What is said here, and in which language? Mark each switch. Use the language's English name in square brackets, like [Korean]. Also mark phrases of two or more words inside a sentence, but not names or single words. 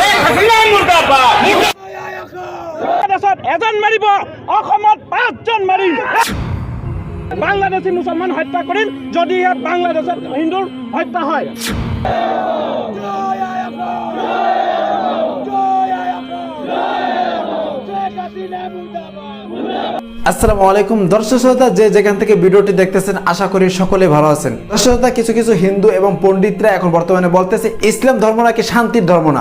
[Assamese] বাংলাদেশত এজন মাৰিব, অসমত 5 জন মাৰিম। বাংলাদেশী মুছলমান হত্যা কৰিম যদিহে বাংলাদেশত হিন্দুৰ হত্যা হয়। [Arabic] السلام عليكم [Bangla] দর্শক শ্রোতা, যে যেখান থেকে ভিডিওটি দেখতেছেন আশা করি সকলে ভালো আছেন। দর্শক শ্রোতা, কিছু কিছু হিন্দু এবং পণ্ডিতরা এখন বর্তমানে বলতেছে ইসলাম ধর্ম নাকি শান্তির ধর্ম না।